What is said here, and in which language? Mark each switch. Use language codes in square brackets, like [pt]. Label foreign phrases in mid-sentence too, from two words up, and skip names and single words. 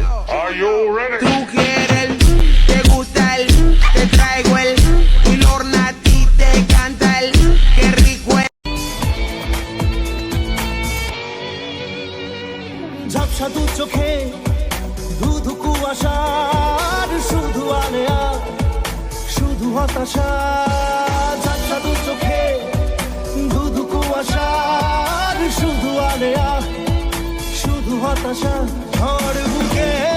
[es] Tú quieres, te gusta el, te traigo el, y Lorna a ti te canta el, qué rico es. [bn] ঝাপসা দু চোখে ধুধু কুয়াশার শুধু আলেয়া শুধু হতাশা ঝাপসা দু চোখে ধুধু কুয়াশার শুধু আলেয়া শুধু হতাশা ঝড় বুকে